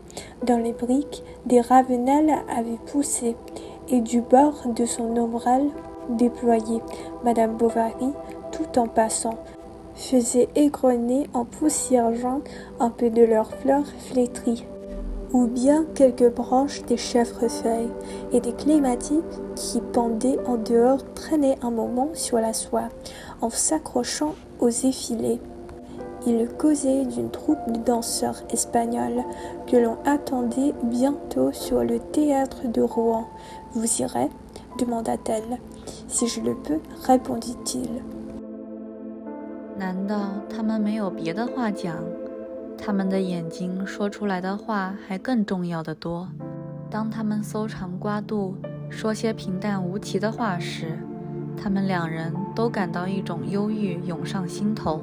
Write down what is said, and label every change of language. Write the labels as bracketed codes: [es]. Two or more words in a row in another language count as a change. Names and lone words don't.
[fr] Dans les briques, des ravenelles avaient poussé, et du bord de son ombrelle déployée, Madame Bovary, tout en passant, faisait égrener en poussière jaune un peu de leurs fleurs flétries, ou bien quelques branches des chèvrefeuilles, et des clématites qui pendaient en dehors traînaient un moment sur la soie, en s'accrochant aux effilés. Il causait d'une troupe de danseurs espagnols que l'on attendait bientôt sur le théâtre de Rouen. « Vous irez » demanda-t-elle. « Si je le peux » répondit-il. [zh] 难道他们没有别的话讲？他们的眼睛说出来的话还更重要的多。当他们搜肠刮肚，说些平淡无奇的话时，他们两人都感到一种忧郁涌上心头。